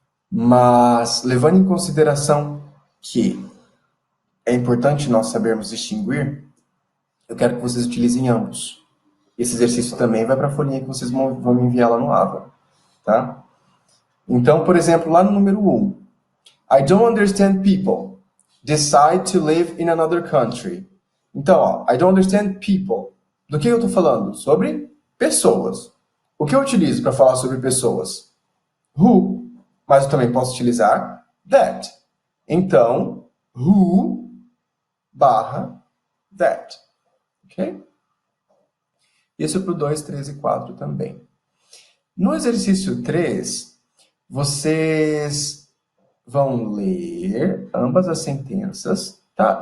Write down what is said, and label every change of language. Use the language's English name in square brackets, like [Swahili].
[Portuguese] Mas, levando em consideração que é importante nós sabermos distinguir, eu quero que vocês utilizem ambos. Esse exercício também vai para a folhinha que vocês vão me enviar lá no Ava, tá? Então, por exemplo, lá no número 1, [English] I don't understand people. Decide to live in another country. [Portuguese] Então, ó, [English] I don't understand people. [Portuguese] Do que eu estou falando? Sobre pessoas. O que eu utilizo para falar sobre pessoas? Who, mas eu também posso utilizar that. Então, who barra that. Ok? Isso para o 2, 3 e 4 também. No exercício 3, vocês vão ler ambas as sentenças, tá?